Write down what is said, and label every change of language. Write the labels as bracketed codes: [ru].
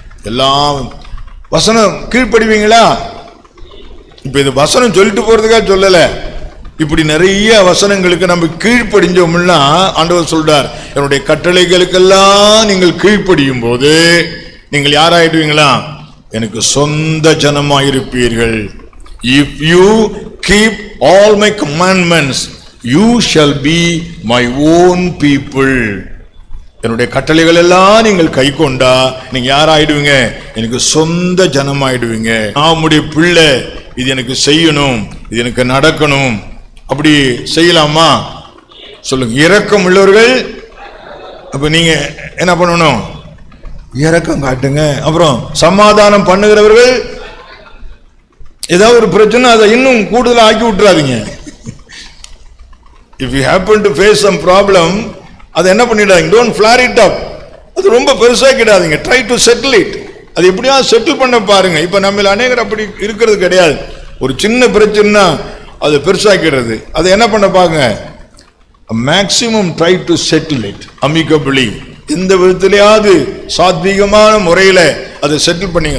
[ta] எல்லாம் வசனம் கீழ்ப்படிவீங்களா? இப்ப இது வசனம் சொல்லிட்டு போறதுக்காக சொல்லல. இப்படி நிறைய வசனங்களுக்கு நம்ம கீழ்ப்படிஞ்சோம்னா ஆண்டவர் சொல்றார், என்னுடைய கட்டளைகளுக்கெல்லாம் நீங்கள் கீழ்ப்படியும் போது நீங்கள் யாராயிடுவீங்களா? எனக்கு சொந்த ஜனமாயிருப்பீர்கள். [en] If you keep all my commandments, you shall be my own people. [ta] என்னுடைய கட்டளைகள் எல்லாம் நீங்கள் கை கொண்டா நீங்க யாராயிடுவீங்க? எனக்கு சொந்த ஜனமாயிடுவீங்க. நான் உம்முடைய பிள்ளை, இது எனக்கு செய்யணும், இது எனக்கு நடக்கணும். அப்படி செய்யலாமா? சொல்லுங்க. இரக்கம் உள்ளவர்கள், அப்ப நீங்க என்ன பண்ணணும்? இரக்கம் காட்டுங்க. அப்புறம் சமாதானம் பண்ணுகிறவர்கள், ஏதாவது ஒரு பிரச்சனை அதை இன்னும் கூடுதலா ஆக்கி விட்டுறாதீங்க. [en] If you happen to face some problem, [ta] அதை என்ன பண்ணிடாதீங்க, [en] don't flare it up. [ta] அது ரொம்ப பெருசாக்கிடாதீங்க. [en] try to settle it. [ta] அது எப்படியா செட்டில் பண்ண பாருங்க. இப்ப நம்ம அநேகர் அப்படி இருக்கிறது கிடையாது. ஒரு சின்ன பிரச்சனை அதை பெருசாக்கிறது. அதை என்ன பண்ண பாருங்க, maximum [en] try to settle it amicably. [ta] எந்த விதத்திலேயாவது சாத்வீகமான முறையில அதை செட்டில் பண்ணீங்க.